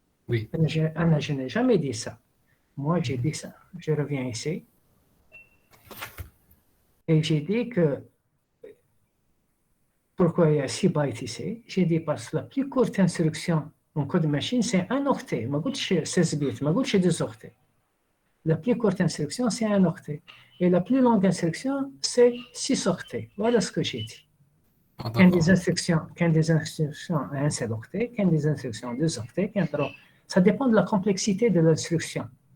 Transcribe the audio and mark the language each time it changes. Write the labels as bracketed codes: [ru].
[fr] Oui. [ar] أنا [fr] je n'ai jamais dit ça. Moi j'ai dit ça. Je reviens ici. Et j'ai dit que pourquoi il y a 6 bytes ici? J'ai dit parce que la plus courte instruction en code machine c'est un octet. [ar] ما قلتش 16 bits. ما قلتش 2 octets. [fr] La plus courte instruction, c'est un octet. Et la plus longue instruction, c'est 6 octets. Voilà ce que j'ai dit. Quand des instructions à un seul octet, quand des instructions à 2 octets, ça dépend de la complexité de l'instruction.